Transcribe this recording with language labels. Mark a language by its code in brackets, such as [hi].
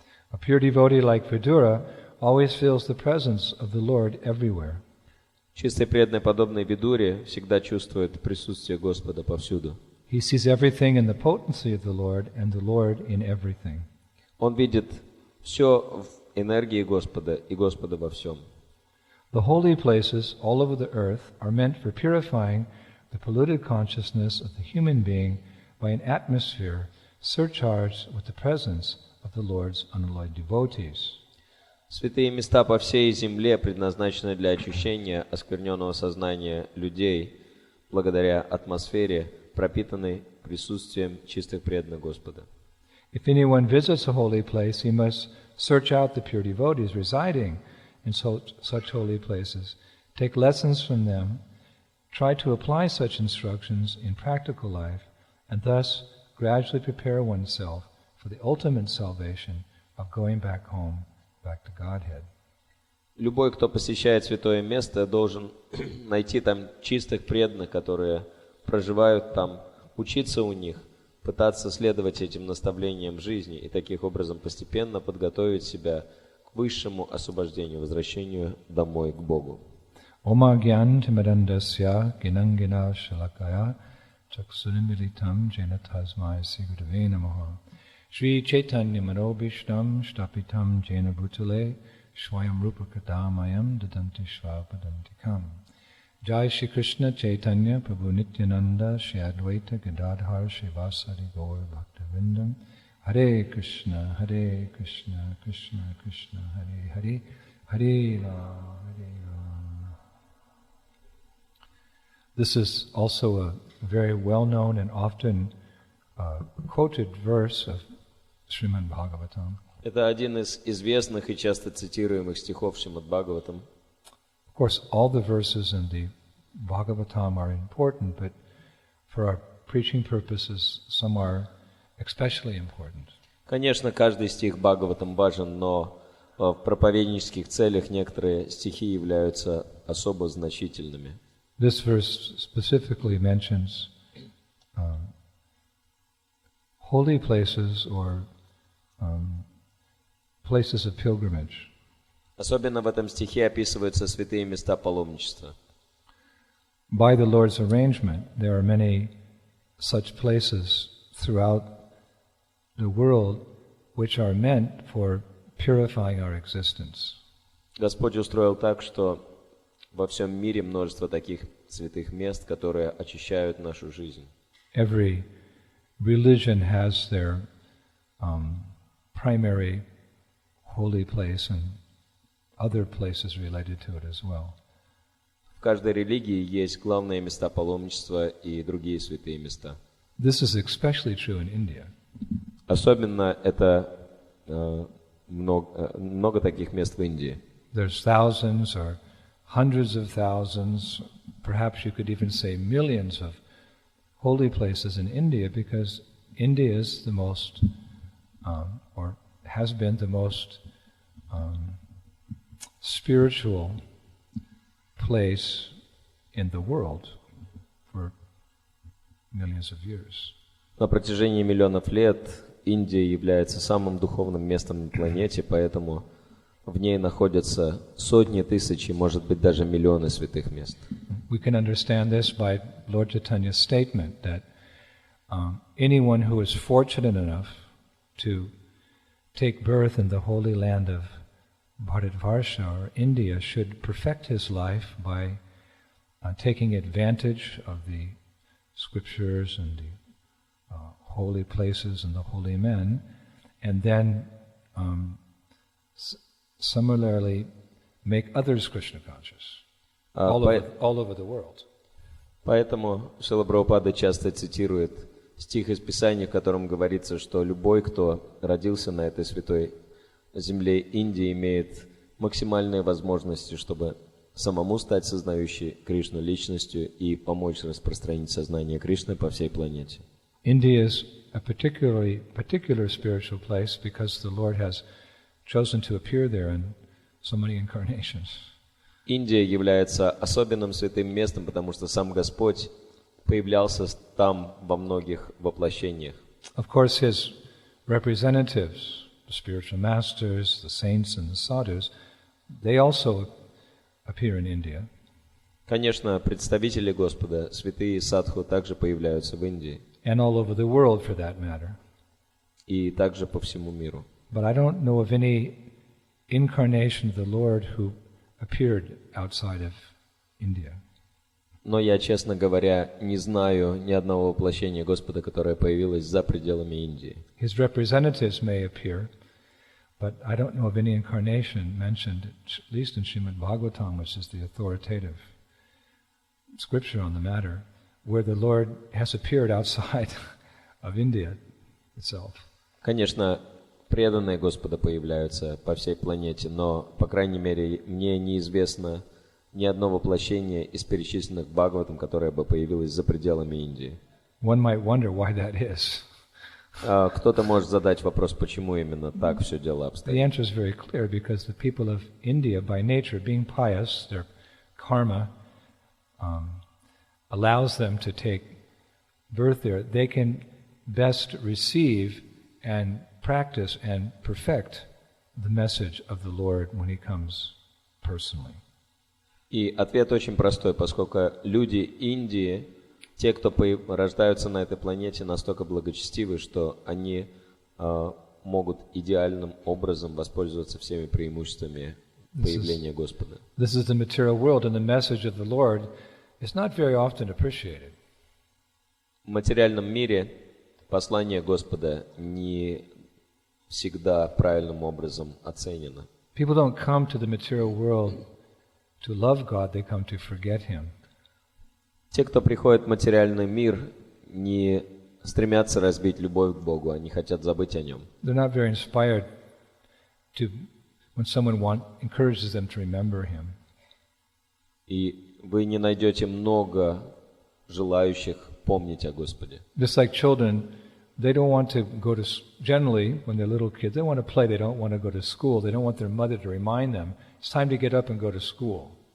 [en] A pure devotee like Vidura always feels the presence of the Lord everywhere. [ru] Чистый преданный, подобный Видуре, всегда чувствует присутствие Господа повсюду. [en] He sees everything in the potency of the Lord and the Lord in everything. [ru] Он видит все в энергии Господа и Господа во всем. [en] The holy places all over the earth are meant for purifying the polluted consciousness of the human being by an atmosphere surcharged with the presence of the Lord's unalloyed devotees. [ru] Святые места по всей земле предназначены для очищения оскверненного сознания людей благодаря атмосфере, пропитанной присутствием чистых преданных Господа. [en] If anyone visits a holy place, he must search out the pure devotees residing in such holy places, take lessons from them, try to apply such instructions in practical life, and thus gradually prepare oneself for the ultimate salvation of going back home, back to Godhead. [ru] Любой, кто посещает святое место, должен найти там чистых преданных, которые проживают там, учиться у них, пытаться следовать этим наставлениям жизни и таким образом постепенно подготовить себя к высшему освобождению, возвращению домой к Богу. [sa] Oma gyan timadandasya ginangina shalakaya chaksunimilitam jena tasmai sigudave namaha Shri Chaitanya Manobishtam Shtapitam Jena Bhutale Shwayam Rupa Kadamayam Dadanti Shvapadantikam Jai Shri Krishna Chaitanya Prabhu Nityananda Shri Advaita Gadadhar Shri Vasari Gaur Bhaktavindam Hare Krishna Hare Krishna Krishna Krishna Hare Hare Hare Rama Hare Rama. [en] This is also a very well-known and often quoted verse of Srimad Bhagavatam. [ru] Это один из известных и часто цитируемых стихов Шримад Бхагаватам. [en] Of course, all the verses in the Bhagavatam are important, but for our preaching purposes, some are especially important. [ru] Конечно, каждый стих Бхагаватам важен, но в проповеднических целях некоторые стихи являются особо значительными. [en] This verse specifically mentions holy places or places of pilgrimage. [ru] Особенно в этом стихе описываются святые места паломничества. [en] By the Lord's arrangement, there are many such places throughout the world which are meant for purifying our existence. [ru] Господь устроил так, что во всем мире множество таких святых мест, которые очищают нашу жизнь. [en] Every religion has their primary holy place and other places related to it as well. [ru] В каждой религии есть главные места паломничества и другие святые места. [en] This is especially true in India. [ru] Особенно это много таких мест в Индии. [en] There's thousands or hundreds of thousands, perhaps you could even say millions of holy places in India, because India is the most, or has been the most spiritual place in the world for millions of years. [ru] На протяжении миллионов лет Индия является самым духовным местом на планете, поэтому в ней находятся сотни тысяч, может быть, даже миллионы святых мест. [en] We can understand this by Lord Chaitanya's statement that anyone who is fortunate enough to take birth in the holy land of Bharatvarsha or India should perfect his life by taking advantage of the scriptures and the holy places and the holy men, and then similarly make others Krishna conscious all over the world. [ru] Поэтому Шрила Прабхупада часто цитирует стих из Писания, в котором говорится, что любой, кто родился на этой святой земле Индии, имеет максимальные возможности, чтобы самому стать сознающей Кришну личностью и помочь распространить сознание Кришны по всей планете. [en] India is a particular spiritual place because the Lord has chosen to appear there in so many incarnations. [ru] Индия является особенным святым местом, потому что сам Господь появлялся там во многих воплощениях. [en] Of course, His representatives, the spiritual masters, the saints and the sadhus, they also appear in India. [ru] Конечно, представители Господа, святые садху, также появляются в Индии. [en] And all over the world, for that matter. [ru] И также по всему миру. [en] But I don't know of any incarnation of the Lord who appeared outside of India. [ru] Но я, честно говоря, не знаю ни одного воплощения Господа, которое появилось за пределами Индии. [en] His representatives may appear, but I don't know of any incarnation mentioned, at least in Srimad Bhagavatam, which is the authoritative scripture on the matter, where the Lord has appeared outside of India itself. [ru] Конечно, преданные Господа появляются по всей планете, но, по крайней мере, мне неизвестно ни одно воплощение из перечисленных в Бхагаватам, которое бы появилось за пределами Индии. [en] One might wonder why that is. [ru] Кто-то может задать вопрос, почему именно так все дело [en] The [ru] обстоит. [en] answer is very clear, because the people of India, by nature, being pious, their karma allows them to take birth there. They can best receive and practice and perfect the message of the Lord when He comes personally. [ru] И ответ очень простой, поскольку люди Индии, те, кто рождаются на этой планете, настолько благочестивы, что они могут идеальным образом воспользоваться всеми преимуществами появления Господа. [en] This is the material world, and the message of the Lord is not very often appreciated. [ru] В материальном мире послание Господа не всегда правильным образом оценено. [en] People don't come to the material world to love God, they come to forget Him. [ru] Те, кто приходит в материальный мир, не стремятся развить любовь к Богу, они хотят забыть о Нем. [en] They're not very inspired to, when someone encourages them to remember Him. [ru] И вы не найдете много желающих помнить о Господе. [en] Just like children, they don't want to go to, generally, when they're little kids, they want to play, they don't want to go to school, they don't want their mother to remind them, it's time to get up and go to school.